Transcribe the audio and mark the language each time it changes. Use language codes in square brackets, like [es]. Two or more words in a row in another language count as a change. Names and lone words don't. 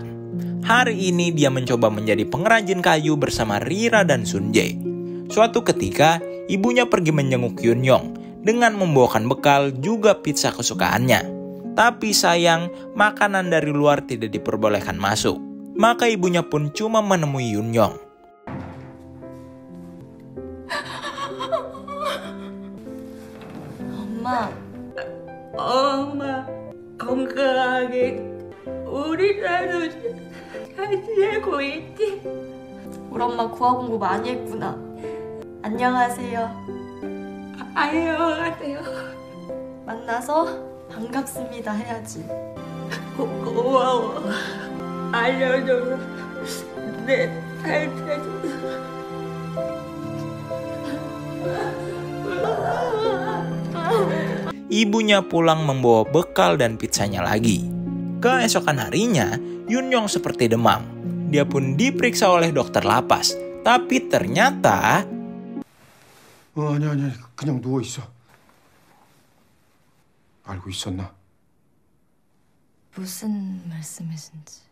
[id] Hari ini dia mencoba menjadi pengrajin kayu bersama Rira dan Sunjae. Suatu ketika, ibunya pergi menjenguk Yunyong dengan membawakan bekal juga pizza kesukaannya. Tapi sayang, makanan dari luar tidak diperbolehkan masuk. Maka ibunya pun cuma menemui Yunyong. [ko] 엄마, 엄마 건강하게 우리 나도 잘 지내고 있지? 우리 엄마 구화 공부 많이 했구나. 안녕하세요. 안녕하세요. 만나서 반갑습니다 해야지. 고마워. 알려줘서 내잘 [id] Ibunya pulang membawa bekal dan pizzanya lagi. Keesokan harinya, Yunyong seperti demam. Dia pun diperiksa oleh dokter lapas. Tapi ternyata... [ko] 아니, 그냥 누워있어. 알고 있었나? 무슨 말씀이신지.